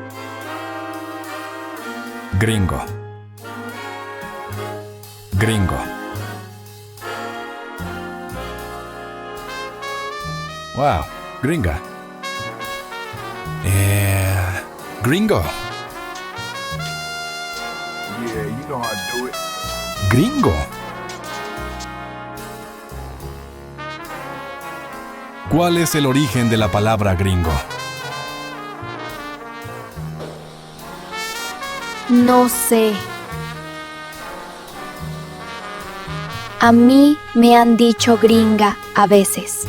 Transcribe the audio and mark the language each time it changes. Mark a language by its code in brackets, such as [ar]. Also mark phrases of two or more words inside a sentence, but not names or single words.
[en] Gringo. Gringo. Wow, gringa. Gringo. Yeah, you know how to do it. Gringo. [es] ¿Cuál es el origen de la palabra gringo? No sé. A mí me han dicho gringa a veces.